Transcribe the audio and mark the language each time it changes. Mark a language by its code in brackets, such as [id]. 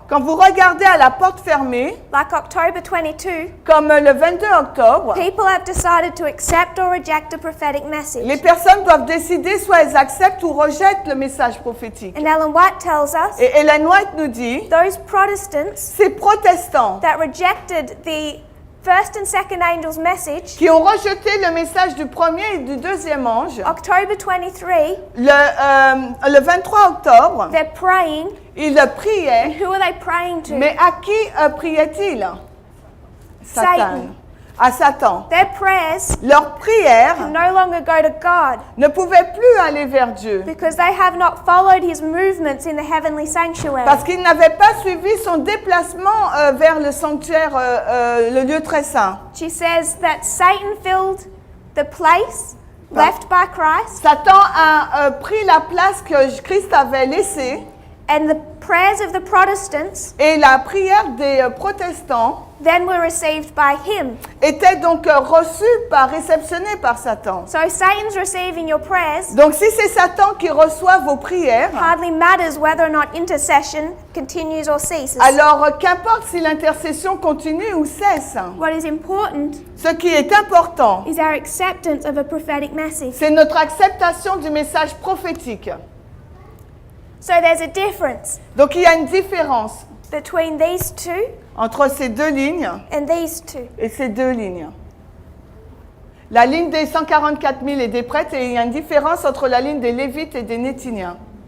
[fr] quand vous regardez à la porte fermée, [en] like October 22, [fr] comme le 22 octobre, [en] people have decided to accept or reject a prophetic [fr] les [en] message. [fr] personnes doivent décider soit elles acceptent ou rejettent le message prophétique. [en] And Ellen White tells us [fr] Et Ellen White nous dit, [en] those Protestants [fr] ces protestants [en] that rejected the first and second angel's message, [fr] qui ont rejeté le message du premier et du deuxième ange, [en] October 23, [fr] le 23 octobre, [en] they're praying. [fr] ils priaient, [en] Who are they praying to? [fr] mais à qui priaient-ils? [en] Satan. [fr] À Satan. [en] Their prayers [fr] Leurs prières [en] can no longer go to God [fr] ne pouvaient plus aller vers Dieu [en] because they have not followed his movements in the heavenly sanctuary. [fr] parce qu'ils n'avaient pas suivi son déplacement vers le sanctuaire, le lieu très saint. [en] She says that Satan filled the place left by Christ, [fr] Satan a pris la place que Christ avait laissée [en] and the prayers of the Protestants [fr] et la prière des protestants [en] then were received by him. [fr] était donc réceptionnée par Satan. [en] So Satan's receiving your prayers. [fr] Donc si c'est Satan qui reçoit vos prières, [en] Hardly matters whether or not intercession continues or ceases. [fr] alors qu'importe si l'intercession continue ou cesse, [en] What is important [fr] ce qui est important, [en] is our acceptance of a prophetic message. [fr] c'est notre acceptation du message prophétique. [en] So there's a difference [fr] Donc il y a une différence [en] between these two [fr] entre ces deux lignes [en] and these two. [fr] et ces deux lignes. La ligne des 144 000 et des prêtres, et il y a une différence entre la ligne des Lévites et des Nétiniens.